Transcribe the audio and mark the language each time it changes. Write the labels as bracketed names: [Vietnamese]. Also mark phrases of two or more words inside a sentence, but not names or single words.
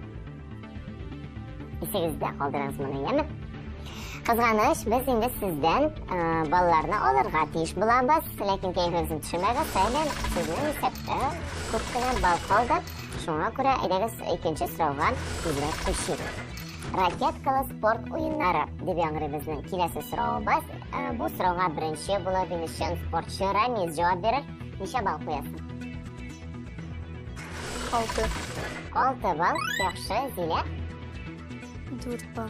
[Tatar] Исегездә калдырыгыз моны, яме? Кызганыч, без инде сездән балларны алырга тиеш булабыз, ләкин кәефегезне төшермәгез, сәлем, сезнең исәптә күп кенә бал калды. Шуңа күрә әйдәгез икенче сорауга тизрәк күчик. [Uzbek] Raketkali sport o'yinlari deb bizning kelasi savolimiz. Bu savolga birinchi bo'lib bilishgan sportchi Ramiz javob berar. Necha ball qo'yasan? 6. 6 ball. Yaxshi, Zila. 4 bal.